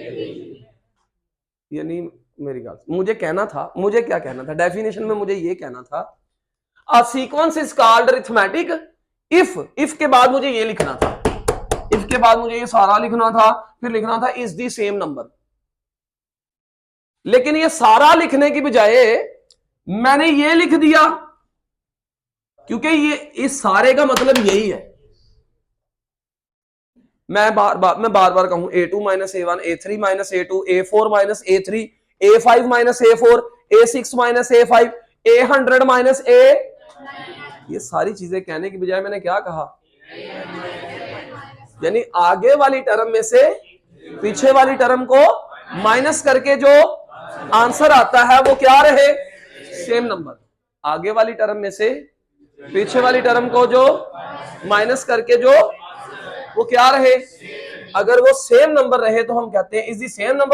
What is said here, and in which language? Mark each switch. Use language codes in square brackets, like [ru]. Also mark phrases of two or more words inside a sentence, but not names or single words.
[hi] यानी मेरी बात, मुझे कहना था, मुझे क्या कहना था डेफिनेशन में, मुझे ये कहना था, [en] a sequence is called arithmetic if [hi] के बाद मुझे ये लिखना था, इफ के बाद मुझे ये सारा लिखना था, फिर लिखना था [en] is the same number. [hi] लेकिन ये सारा लिखने की बजाय मैंने ये लिख दिया, क्योंकि ये इस सारे का मतलब यही है। मैं बार बार कहूं, A2 माइनस A1, A3 माइनस A2, A4 माइनस A3, A5 माइनस A4, A6 माइनस A5, A100 माइनस A, ये सारी चीजें कहने की बजाय मैंने क्या कहा, यानी आगे वाली टर्म में से पीछे वाली टर्म को माइनस करके जो आंसर आता है वो क्या रहे, [en] same number. [hi] आगे वाली टर्म में से पीछे वाली टर्म को जो माइनस करके जो वो क्या रहे, अगर वो [en] same number [hi] रहे तो हम कहते हैं [en] is the same number.